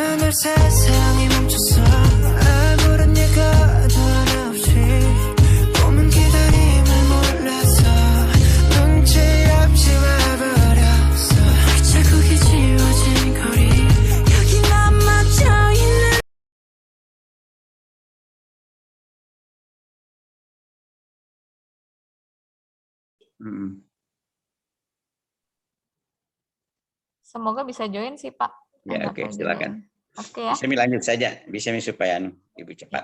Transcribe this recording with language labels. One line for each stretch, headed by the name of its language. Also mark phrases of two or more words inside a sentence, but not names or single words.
Korean: 세상이 멈췄어 아무런 예고도 없이 꿈은 기다림을 몰라서 눈치 없이 와버렸어 자국이 지워진 거리 여기 남아져 있는
Indonesian: Semoga bisa join sih Pak. Ya, oke, silakan. Oke ya. Bisa lanjut saja, bisa supaya Ibu cepat.